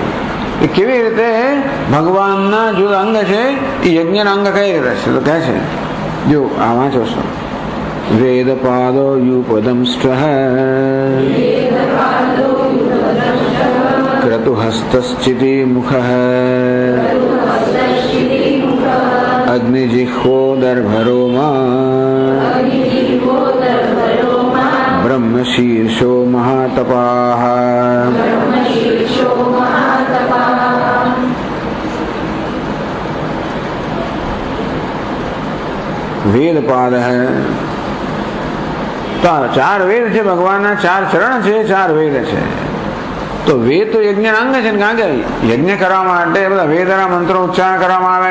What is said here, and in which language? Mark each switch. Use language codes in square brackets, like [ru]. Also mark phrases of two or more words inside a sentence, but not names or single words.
[gu] એ કેવી રીતે ભગવાનના જુદા અંગ છે એ યજ્ઞના અંગ કઈ રીતે છે? તો કહે છે, જો આ વાંચો છો. [sa] વેદ પાદો યુપદંષ્ટ ક્રતુહસ્તશ્ચિતિ મુખ अग्निजिह्वो दर्भरोमा ब्रह्मशीर्षो महातपाः [gu] વેદપાદ હૈ. તો 4 વેદ છે, ભગવાનના 4 ચરણ છે, 4 વેદ છે. તો વેદ તો યજ્ઞના અંગ છે ને, કારણ કે યજ્ઞ કરવા માટે બધા વેદના મંત્રો ઉચ્ચારણ કરવામાં આવે.